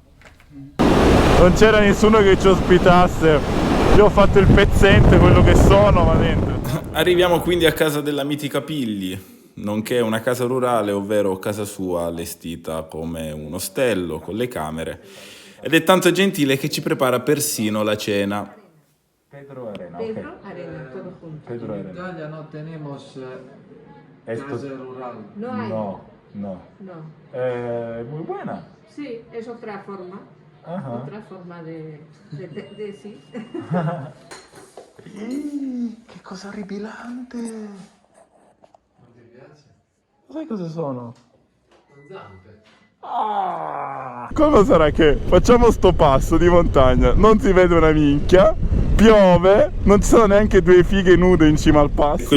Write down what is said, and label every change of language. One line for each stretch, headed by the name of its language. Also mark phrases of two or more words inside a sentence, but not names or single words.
Italian: Non c'era nessuno che ci ospitasse. Io ho fatto il pezzente, quello che sono, ma dentro. Arriviamo quindi a casa della mitica Pilli, nonché una casa rurale, ovvero casa sua allestita come un ostello con le camere, ed è tanto gentile che ci prepara persino la cena.
Spanish: Pedro Arena, Pedro Arena, todo junto. Pedro En Italia no tenemos Esto- casa rural. No hay. No. No. No. Muy buena. Sí, es otra forma. Ajá. Otra forma de sí.
Italian: Che cosa orripilante! Non ti piace? Sai cosa sono? Zampe. Ah! Come sarà che facciamo sto passo di montagna, non si vede una minchia, piove, non ci sono neanche due fighe nude in cima al passo.